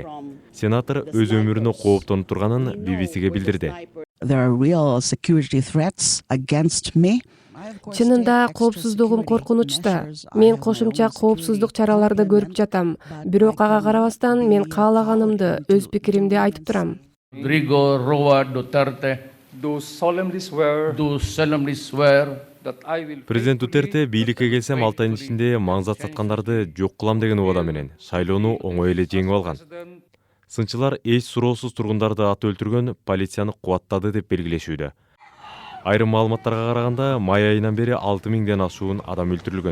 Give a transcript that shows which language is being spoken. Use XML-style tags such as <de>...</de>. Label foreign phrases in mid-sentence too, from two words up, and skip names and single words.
<ky>Сенатор өз өмүрүнө кооптонуп турганын BBCге билдирди. Чынында коопсуздугум коркунучта. Мен кошумча коопсуздук чараларды көрүп жатам. Бирок ага карабастан мен каалаганымды, өз пикиримди айтып турам.</ky> <en>Rodrigo Roa Duterte do solemnly swear that I will.</en> <ky>Президент Дутерте бийликке келсем 6 айдын ичинде маңзат саткандарды жок кылам деген убада менен шайлоону оңой эле жеңип алган. Сынчылар эч суроосуз тургундарды атып өлтүргөн полицияны кубаттады деп белгилешүүдө. Айрым маалыматтарга караганда май айынан бери 6000ден ашуун адам өлтүрүлгөн.</ky>